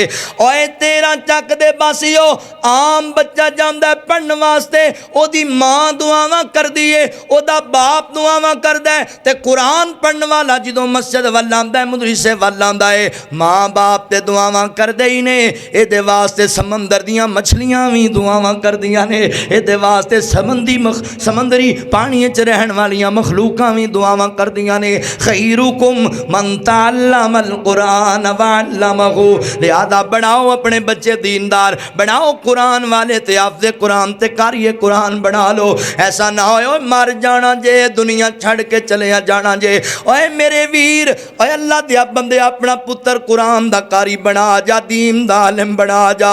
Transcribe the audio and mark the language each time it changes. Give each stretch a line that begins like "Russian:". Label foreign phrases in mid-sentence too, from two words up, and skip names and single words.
Punjabi: اوئے تیرا چک دے باسیو، عام بچہ جاندا پڑھن واسطے، اوہدی ماں دعاواں کردی اے، اوہدا باپ دعاواں کردا اے، تے قرآن پڑھن والا جدوں مسجد ول آندا اے، مدرسے ول آندا اے، ماں باپ تے دعاواں کردے ہی نیں. ایہدے واسطے سمندر دیاں مچھلیاں وی دعاواں کردیاں نیں. ایہدے واسطے سمندری پانی چ رہن والیاں مخلوقاں وی دعاواں کردیاں نیں.
Arabic: خيركم من تعلم القرآن وعلمه.
Punjabi: لہٰذا بناؤ اپنے بچے دیندار، بناؤ قرآن والے تے حافظ قرآن تے قاری قرآن بنا لو. ایسا نہ ہو مر جانا جے، دنیا چھڈ کے چلے جانا جے. اوئے میرے ویر، اوئے اللہ دے بندے اپنا پتر قرآن دا قاری بنا جا، دین دا عالم بنا جا.